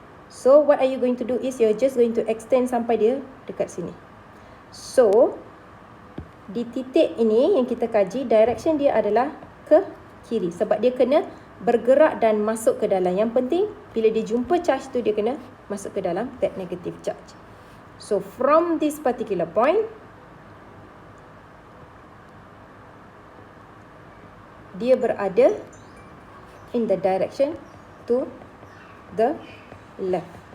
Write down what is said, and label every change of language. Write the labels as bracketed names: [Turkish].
[English] So what are you going to do is you're just going to extend [Malay] sampai dia dekat sini. So di titik ini yang kita kaji, direction dia adalah ke kiri sebab dia kena bergerak dan masuk ke dalam. Yang penting bila dia jumpa charge tu dia kena masuk ke dalam [English] that negative charge. So from this particular point, [Malay] dia berada [English] in the direction to the left.